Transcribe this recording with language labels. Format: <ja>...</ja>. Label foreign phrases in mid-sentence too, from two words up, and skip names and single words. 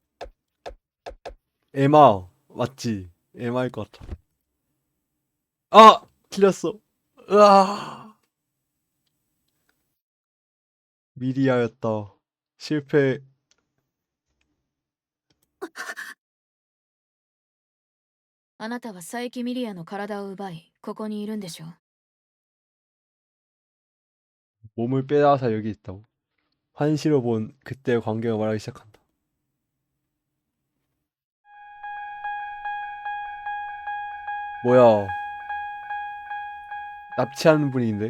<ko>에마 맞지? 에마일 것 같아. 아! 틀렸어. 으아! 미리아였다. 실패.</ko> <ja>あなたは佐伯ミリアの体を奪いここにいるんでしょ。</ja> <ko>몸을 빼앗아 여기 있다고. 환시로 본 그때의 광경을 말하기 시작한다. 뭐야? 납치하는 분인데?</ko>